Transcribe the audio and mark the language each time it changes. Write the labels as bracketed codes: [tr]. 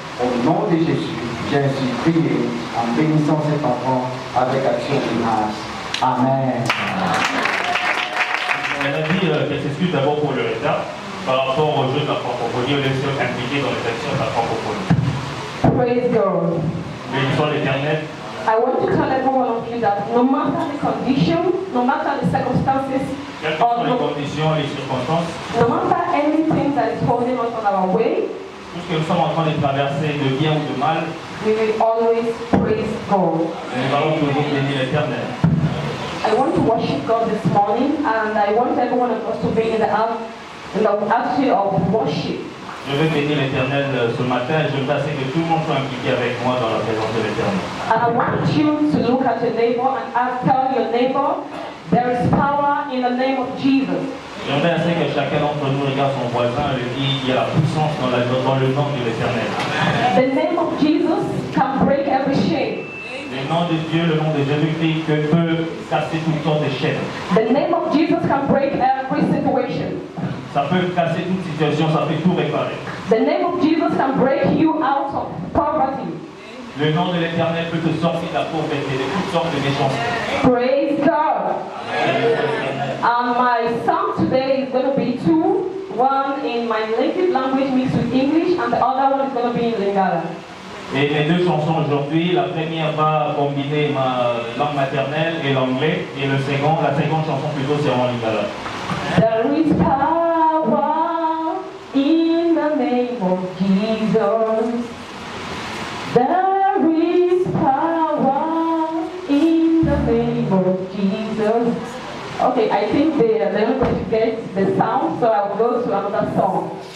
[fr] Au nom de Jésus, j'ai ainsi prié en bénissant cet enfant avec action de grâce. Amen. Elle a dit qu'elle s'excuse d'abord pour le retard par rapport aux jeux de la francophonie, aux lectures impliquées dans les actions de la francophonie. [en] Praise God. [fr] Bénissons l'Éternel. [en] I want to tell every one of you that no matter the condition, no matter the circumstances, [fr] Quelles que soient les conditions, les circonstances, [en] no matter anything that is holding us on our way, [fr] tout ce que nous sommes en train de traverser, de bien ou de mal, [en] we will always praise God. [fr] nous allons toujours bénir l'Éternel. [en] I want to worship God this morning, and I want every one of us to be in the attitude of worship. [fr] Je vais bénir l'Éternel ce matin. Je veux assez que tout le monde soit impliqué avec moi dans la présence de l'Éternel. [en] And I want you to look at your neighbor and tell your neighbor, there is power in the name of Jesus. [fr] J'aimerais assez que chacun d'entre nous regarde son voisin et lui dise qu'il y a la puissance dans le nom de l'Éternel. [en] The name of Jesus can break every chain. [fr] Le nom de Dieu, le nom de Jésus-Christ peut casser toutes sortes de chaînes. [en] The name of Jesus can break every situation. [fr] Ça peut casser toute situation, ça peut tout réparer. [en] The name of Jesus can break you out of poverty. [fr] Le nom de l'Éternel peut te sortir de la pauvreté, de toutes sortes de méchanceté. [en] Praise God. And my song today is going to be two. One in my native language mixed with English, and the other one is going to be in Lingala. [fr] Et mes deux chansons aujourd'hui, la première va combiner ma langue maternelle et l'anglais, et la seconde chanson plutôt c'est en lingala. [en] There is power in the name of Jesus. There is power in the name of Jesus. Okay, I think they're not going to get the sound, so I'll go to another song.